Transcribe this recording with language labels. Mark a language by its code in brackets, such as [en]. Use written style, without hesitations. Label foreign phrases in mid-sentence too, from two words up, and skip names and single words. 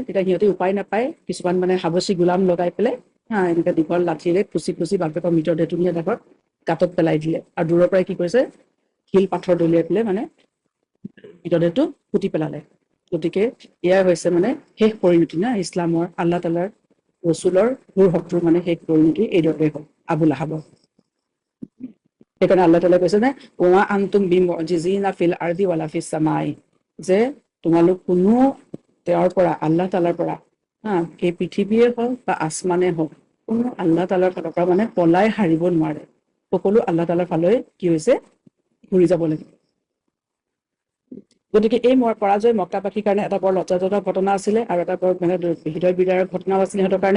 [as] তেতিয়া সিহঁতে উপায় নাপায় কিছুমান মানে সাৱচী গোলাম লগাই পেলাই এনেকে দীঘল লাঠিৰে খুচি খুচি বাপেকৰ মৃতদেহটো নিয়ে আগত গাঁতত পেলাই দিলে, আৰু দূৰৰ পৰাই কি কৰিছে, শিল পাথৰ দলিয়াই পেলাই মানে মৃতদেহটো পুতি পেলালে। গতিকে এয়াই হৈছে মানে শেষ পৰিণতি না ইছলামৰ, আল্লাহ তালাৰ ৰচুলৰ ঘোৰ শত্ৰুৰ মানে শেষ পৰিণতি এইদৰে হ'ল আবুল আহাবৰ। সেইকাৰণে আল্লাহ তাআলাই কৈছে যে [ar] وأنتم بمعجزين في الأرض ولا في السماء, [as] যে তোমালোক কোনো তেওঁৰ পৰা, আল্লাহ তালাৰ পৰা, এই পৃথিৱীয়ে হওক বা আসমানে হওক, কোনো আল্লাহ তালাৰ ফালৰ পৰা মানে পলাই হাৰিব নোৱাৰে, সকলো আল্লাহ তালাৰ ফালে কি হৈছে, ঘূৰি যাব লাগিব। গতিকে এই পৰাজয় মক্কাবাসীৰ কাৰণে এটা বৰ লজ্জাজনক ঘটনা আছিলে, আৰু এটা বৰ মানে হৃদয় বিদাৰক ঘটনাও আছিলে সিহঁতৰ কাৰণে।